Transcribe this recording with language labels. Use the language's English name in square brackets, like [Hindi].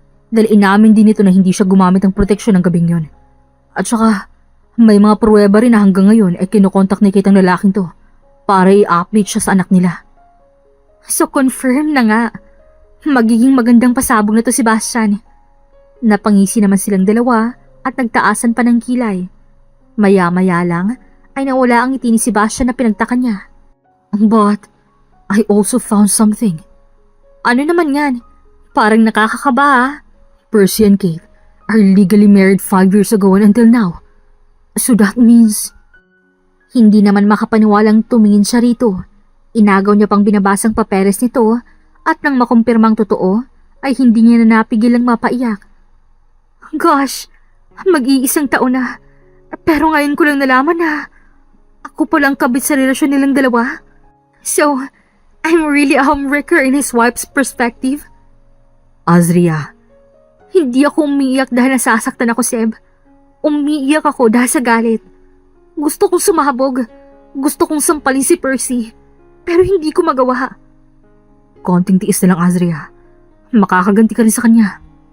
[Filipino] Dahil inamin din ito na hindi siya gumamit ng proteksyon ng gabing yon. At saka, may mga pruweba rin na hanggang ngayon ay kinukontak ni Kate ang lalaking to para i-update siya sa anak nila. So confirm na nga. Magiging magandang pasabog na to si Sebastian. Napangisi naman silang dalawa at nagtaasan pa ng kilay. Maya-maya lang ay nawala ang ngiti ni Sebastian na pinagtaka niya. [English] But I also found something. [Filipino] Ano naman yan? Parang nakakakaba ah. [English] Percy and Kate are legally married 5 years ago and until now. So that means... [Filipino] Hindi naman makapaniwalang tumingin siya rito. Inagaw niya pang binabasang papeles nito at nang makumpirmang totoo ay hindi niya na napigil ang mapaiyak. Gosh, mag-iisang taon na. Pero ngayon ko lang nalaman na ako palang kabit sa relasyon nilang dalawa. [English] So, I'm really a homewrecker in his wife's perspective. Azria. [Filipino] Hindi ako umiiyak dahil nasasaktan ako, Seb. Umiiyak ako dahil sa galit. Gusto kong sumabog. Gusto kong sampalin si Percy. Pero hindi ko magawa. Konting tiis na lang, Azria. Makakaganti ka rin sa kanya.